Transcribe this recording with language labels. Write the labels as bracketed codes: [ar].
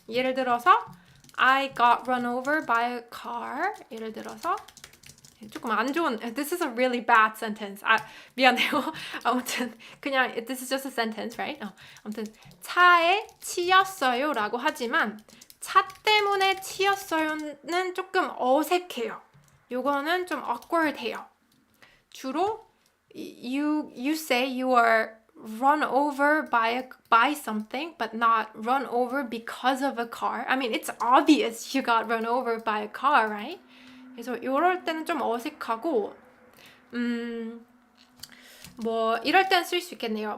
[ko] 예를 들어서 [en] I got run over by a car. [ko] 예를 들어서 조금 안 좋은, [en] this is a really bad sentence. [ko] 미안해요. 아무튼 그냥 [en] this is just a sentence, right? [ko] 아무튼 차에 치였어요 라고 하지만 차 때문에 치였어요는 조금 어색해요. 요거는 좀 awkward해요. [en] 주로 you say you are run over by something, but not run over because of a car. I mean, it's obvious you got run over by a car, right? [ko] 그래서 이럴 때는 좀 어색하고, 뭐 이럴 때는 쓸 수 있겠네요.